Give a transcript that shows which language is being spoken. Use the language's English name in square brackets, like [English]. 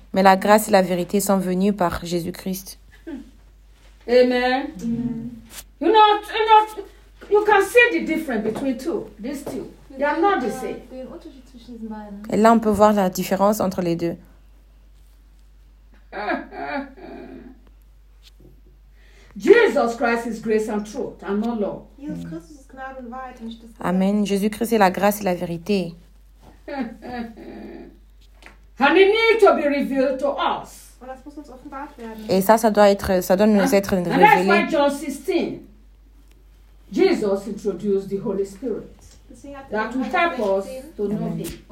[French] Mais la grâce et la vérité sont venues par Jésus-Christ. [English] Amen. Amen. You know, you can see the difference between two, these two. They are not the same. [French] Et là, on peut voir la différence entre les deux. [English] Jesus Christ is grace and truth, and not law. Jesus Christ is [German] Gnade und Wahrheit, nicht das [French] Amen. Jésus-Christ est la grâce et la vérité. [English] And it needs to be revealed to us. [French] Et ça, ça doit nous être révélé. [English] And that's why John 16, Jesus introduced the Holy Spirit. That will help us to know him.